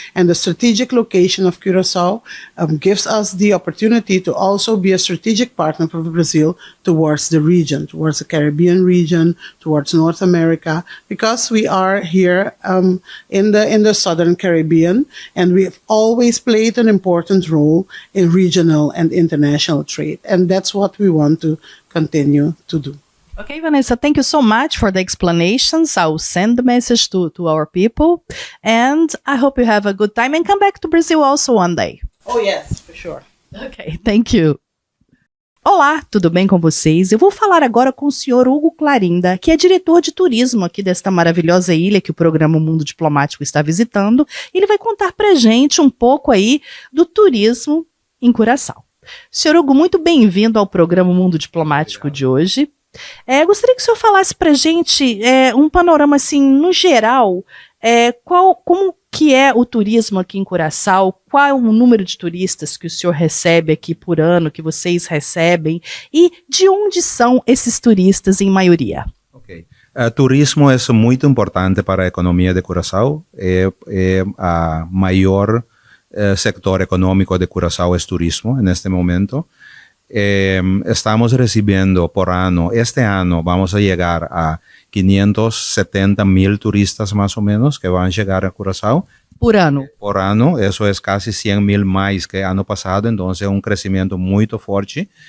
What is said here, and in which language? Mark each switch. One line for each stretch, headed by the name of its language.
English: And the strategic location of Curaçao gives us the opportunity to also be a strategic partner for Brazil towards the region, towards the Caribbean region, towards North America, because we are here in the Southern Caribbean, and we have always played an important role in regional and international trade. And that's what we want to continue to do. Okay, Vanessa, thank you so much for the explanations. I'll send the message to our people, and I hope you have a good time and come back to Brazil also one day. Oh, yes, for sure. Okay, thank you.
Portuguese: Olá, tudo bem com vocês? Eu vou falar agora com o senhor Hugo Clarinda, que é diretor de turismo aqui desta maravilhosa ilha que o programa Mundo Diplomático está visitando. Ele vai contar pra gente um pouco aí do turismo em Curaçao. Senhor Hugo, muito bem-vindo ao programa Mundo Diplomático de hoje. Gostaria que o senhor falasse para a gente um panorama, assim, no geral, como que é o turismo aqui em Curaçao, qual é o número de turistas que o senhor recebe aqui por ano, que vocês recebem, e de onde são esses turistas em maioria? Ok. Turismo é muito importante para a economia de Curaçao, é a maior sector econômico de Curaçao é turismo neste momento.
Spanish: Estamos recibiendo por año, este año vamos a llegar a 570,000 turistas más o menos que van a llegar a Curaçao.
Portuguese: Por ano?
Spanish: Por año, eso es casi 100,000 más que año pasado, entonces es un crecimiento muy fuerte.